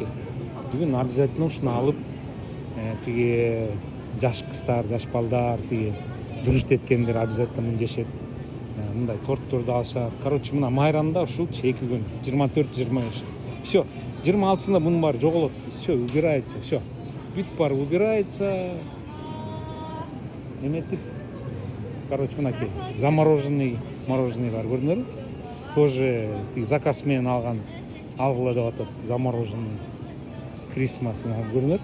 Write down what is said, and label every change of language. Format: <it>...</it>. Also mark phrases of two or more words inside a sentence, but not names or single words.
<ky>Бүгүн обязательно ушуну алып, тиги жаш кыздар, жаш балдар, тиги дружить эткендер обязательно муну жешет. Мындай торттурду алышат. Короче, мына майрамда ушулчу 2 күн, 24-25. Все, 26-сында мунун баары жоголот.</ky> <ru>Все, убирается, все.</ru> <ky>Бүт баары убирается. Эметип, короче, мынакей</ky> <ru>замороженный мороженый</ru> <ky>бар, көрдүңөрбү? Тоже тиги заказ менен алгыла деп атат, замороженный. Крисмас, көрдүңөрбү?</ky>